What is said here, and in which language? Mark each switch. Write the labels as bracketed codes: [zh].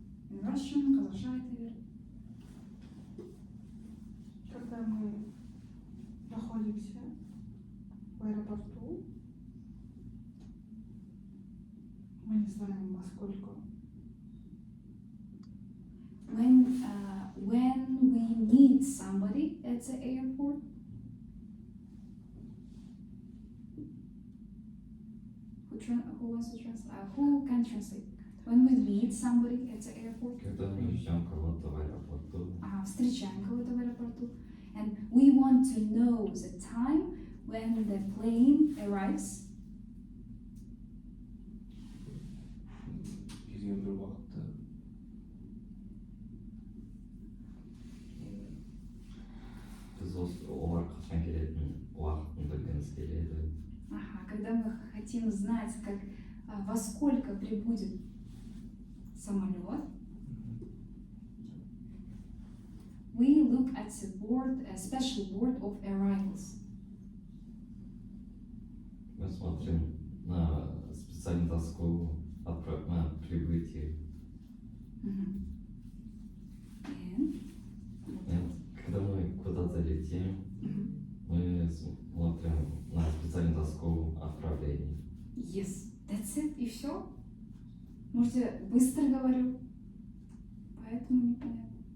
[en] In Russian, [kk] қазақша айта бер. [ru] Когда мы находимся в аэропорту, мы не знаем, во сколько. [en] When we meet somebody at the airport, who wants to translate? Who can translate? When we meet somebody at the airport, [ru] Когда мы ждем кого-то в аэропорту, встречаем кого-то в аэропорту, [en] and we want to know the time when the plane arrives. [kk] Белгілі бір уақытта біз олар қашан келетін уақытын білгіміз келеді. [ru] Когда мы хотим знать, во сколько прибудет самолет, [en] we look at the board, a special board of arrivals. [ru] Мы смотрим на специальную доску на прибытие. [en] And [ru] Когда мы куда-то летим, мы смотрим на специальную доску отправления. [en] yes, that's it, [ru] и все. Может, я быстро говорю, поэтому непонятно.